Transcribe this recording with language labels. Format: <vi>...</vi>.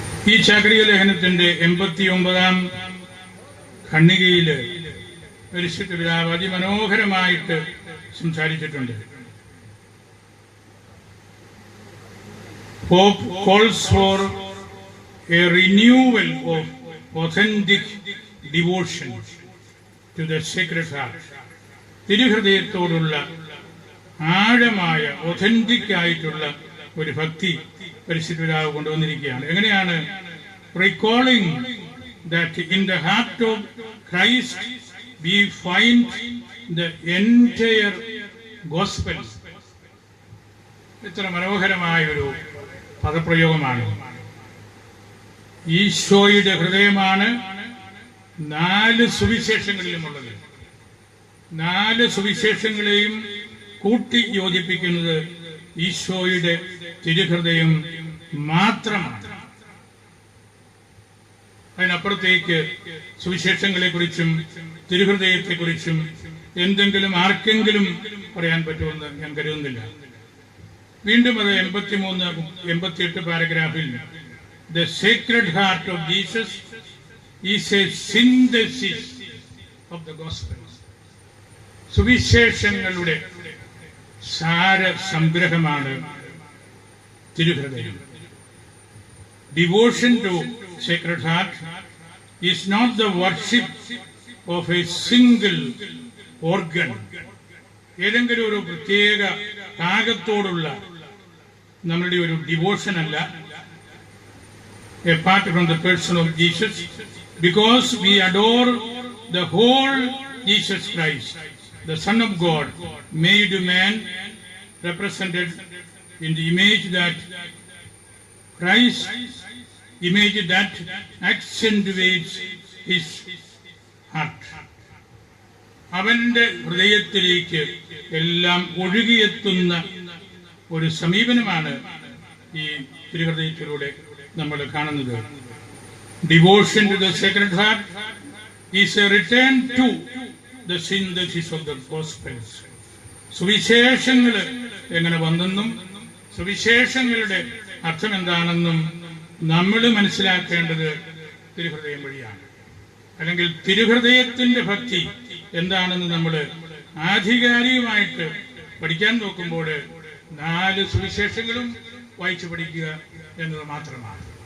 <ml>ഈ ചാക്രിക ലേഖനത്തിന്റെ 89-ാം ഖണ്ഡികയില് പരിശുദ്ധ പിതാവ് അതിമനോഹരമായിട്ട് സംസാരിച്ചിട്ടുണ്ട്.</ml> <en>Pope calls for a renewal of authentic devotion to the Sacred Heart.</en> <ml>തിരുഹൃദയത്തോടുള്ള ആഴമായ ഒഥന്റിക് ആയിട്ടുള്ള ഒരു ഭക്തി പരിശുദ്ധ പിതാവ് കൊണ്ടുവന്നിരിക്കുകയാണ്. എങ്ങനെയാണ്?</ml> <en>Recalling that in the heart of Christ we find the entire gospel.</en> <ml>ഇത്ര മനോഹരമായ ഒരു പദപ്രയോഗമാണ്. ഈശോയുടെ ഹൃദയമാണ് 4 സുവിശേഷങ്ങളിലുമുള്ളത്. 4 സുവിശേഷങ്ങളെയും കൂട്ടി യോജിപ്പിക്കുന്നത് ഈശോയുടെ തിരുഹൃദയം മാത്രമാണ്. അതിനപ്പുറത്തേക്ക് സുവിശേഷങ്ങളെക്കുറിച്ചും തിരുഹൃദയത്തെക്കുറിച്ചും എന്തെങ്കിലും ആർക്കെങ്കിലും പറയാൻ പറ്റുമെന്ന് ഞാൻ കരുതുന്നില്ല. വീണ്ടും അത് 83-88 പാരഗ്രാഫിൽ</ml> <en>The Sacred Heart of Jesus is a synthesis of the Gospel.</en> <ml>സുവിശേഷങ്ങളുടെ സാര സംഗ്രഹമാണ് തിരുഹൃദയം.</ml> <en>Devotion to Sacred Heart is not the worship of a single organ.</en> <ml>ഏതെങ്കിലും ഒരു പ്രത്യേക ഭാഗത്തോടുള്ള നമ്മളുടെ ഒരു ഡിവോഷൻ അല്ല.</ml> <en>Apart from the person of Jesus, because we adore the whole Jesus Christ, the Son of God, made man, represented in the image that Christ, image that accentuates his heart.</en> <ml>അവന്റെ ഹൃദയത്തിലേക്ക് എല്ലാം ഒഴുകിയെത്തുന്ന ഒരു സമീപനമാണ് ഈ തിരുഹൃദയത്തിലൂടെ നമ്മൾ കാണുന്നത്.</ml> <en>Devotion to the Sacred Heart is a return to the synthesis of the Gospels.</en> <ml>സുവിശേഷങ്ങൾ എങ്ങനെ വന്നെന്നും സുവിശേഷങ്ങളുടെ അർത്ഥം എന്താണെന്നും നമ്മൾ മനസ്സിലാക്കേണ്ടത് തിരുഹൃദയം വഴിയാണ്. അല്ലെങ്കിൽ തിരുഹൃദയത്തിന്റെ ഭക്തി എന്താണെന്ന് നമ്മൾ ആധികാരികമായിട്ട് പഠിക്കാൻ നോക്കുമ്പോൾ 4 സുവിശേഷങ്ങളും വായിച്ചു പഠിക്കുക എന്നത് മാത്രമാണ്.</ml>